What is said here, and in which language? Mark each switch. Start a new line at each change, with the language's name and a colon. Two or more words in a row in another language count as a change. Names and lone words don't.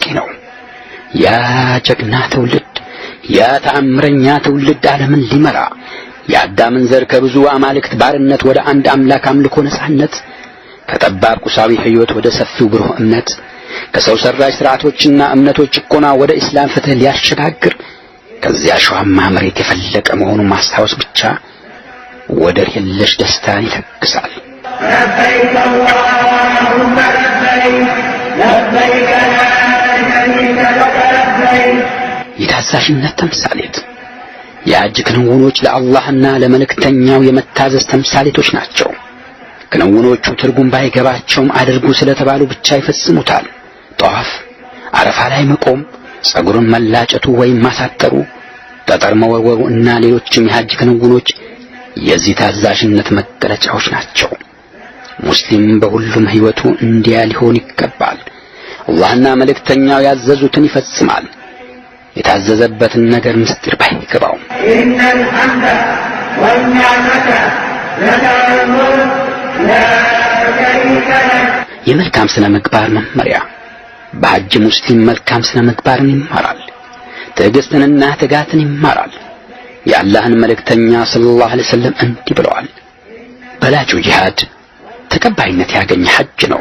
Amharic: ነው። ያ ጀግና ትውልድ፣ ያ ተአምረኛ ትውልድ ዓለምን ሊመራ የአዳምን ዘር ከብዙ አማልክት ባርነት ወደ አንድ አምላክ አምልኮ ነጻነት፣ ከጠባብ ቁሳዊ ሕይወት ወደ ሰፊው ብሩህ እምነት፣ ከሰው ሰራሽ ሥርዓቶችና እምነቶች ጭቆና ወደ እስላም ፍትህ ሊያሸጋግር ከዚያ ሸዋማ መሬት የፈለቀ መሆኑን ማስታወስ ብቻ ወደር የለሽ ደስታን ይለግሳል።
Arabic: لبيك اللهم لبيك لبيك لا شريك لك لبيك
Amharic: የታዛዥነት ተምሳሌት የሐጅ ክንውኖች ለአላህና ለመልእክተኛው የመታዘዝ ተምሳሌቶች ናቸው። ክንውኖቹ ትርጉም ባይገባቸውም አድርጉ ስለተባሉ ብቻ ይፈጽሙታል። ጧፍ፣ አረፋ ላይ መቆም፣ ጸጉርን መላጨቱ ወይም ማሳጠሩ፣ ጠጠር መወርወሩ እና ሌሎችም የሐጅ ክንውኖች የዚህ ታዛዥነት መገለጫዎች ናቸው። ሙስሊም በሁሉም ሕይወቱ እንዲያ ሊሆን ይገባል። አላህና መልእክተኛው ያዘዙትን ይፈጽማል። የታዘዘበትን ነገር ምስጢር ባይገባው
Arabic: إن الحمد والنعمة لك الملك لا شريك لك
Amharic: የመልካም ስነ ምግባር መመሪያ በሐጅ ሙስሊም መልካም ስነ ምግባርን ይማራል። ትዕግስትንና ትጋትን ይማራል። የአላህን መልእክተኛ
Arabic: صلى الله عليه وسلم
Amharic: እንዲህ ብለዋል፣ በላጩ ጂሃድ ተቀባይነት ያገኘ ሐጅ ነው።